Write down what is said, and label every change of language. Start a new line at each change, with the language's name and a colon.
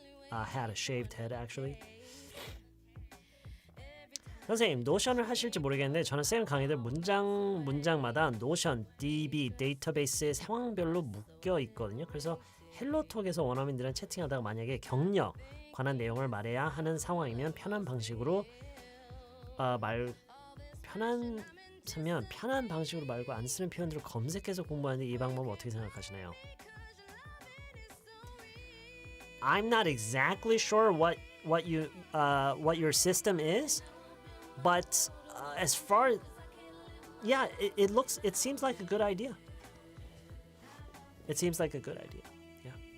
English: Had a shaved head, actually.
Korean: 선생님, 노션을 하실지 모르겠는데 저는 쌤 강의들 문장마다 노션, DB, 데이터베이스의 상황별로 묶여 있거든요. 그래서 헬로톡에서 원어민들은 채팅하다가 만약에 격려 관한 내용을 말해야 하는 상황이면 편한 방식으로 편한 방식으로 말고 안 쓰는 표현들을 검색해서 공부하는데 이 방법은 어떻게 생각하시나요?
English: I'm not exactly sure what your system is, but as far it seems like a good idea. It seems like a good idea. Yeah.